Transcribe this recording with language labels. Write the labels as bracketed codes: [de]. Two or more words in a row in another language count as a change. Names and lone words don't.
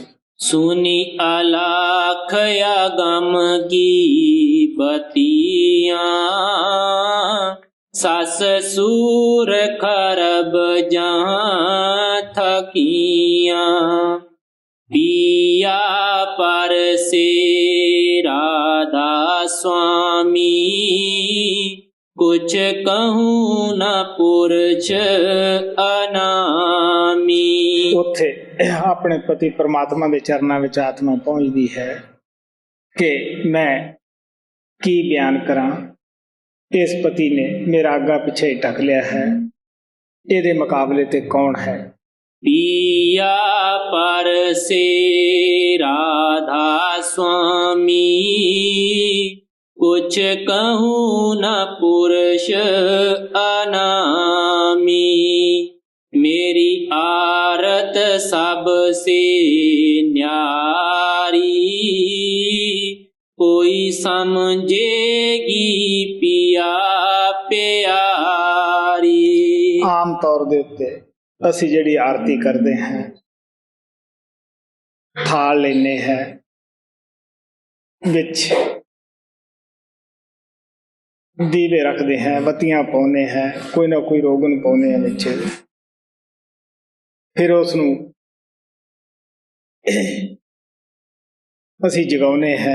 [hi] सुनी अलख अगम की बतियाँ, सस सूर खरब जहाँ थकियाँ। ਪਿया परसे राधा स्वामी, कुछ कहूँ न पुरष अनामी। [pa] ਉੱਥੇ ਆਪਣੇ ਪਤੀ ਪਰਮਾਤਮਾ ਦੇ ਚਰਨਾਂ ਵਿੱਚ ਆਤਮਾ ਪਹੁੰਚਦੀ ਹੈ ਕਿ ਮੈਂ ਕੀ ਬਿਆਨ ਕਰਾਂ, ਇਸ ਪਤੀ ਨੇ ਮੇਰਾ ਅੱਗਾ ਪਿੱਛੇ ਢਕ ਲਿਆ ਹੈ, ਇਹਦੇ ਮੁਕਾਬਲੇ ਤੇ ਕੌਣ ਹੈ। [hi] पिया परसे राधा स्वामी, कुछ कहूँ न पुरुष अनामी। मेरी आरत सबसे न्यारी, कोई समझेगी पिया प्यारी। [pa] ਆਮ ਤੌਰ ਦੇ ਉੱਤੇ ਅਸੀਂ ਜਿਹੜੀ ਆਰਤੀ ਕਰਦੇ ਹਾਂ, ਥਾਲ ਲੈਨੇ ਹੈ, ਵਿੱਚ ਦੀਵੇ ਰੱਖਦੇ ਹਾਂ, ਬੱਤੀਆਂ ਪਾਉਂਦੇ ਹਾਂ, ਕੋਈ ਨਾ ਕੋਈ ਰੋਗਨ ਪਾਉਂਦੇ ਹਾਂ ਵਿੱਚ, ਫਿਰ ਉਸ ਨੂੰ ਅਸੀਂ ਜਗਾਉਂਦੇ ਹਾਂ।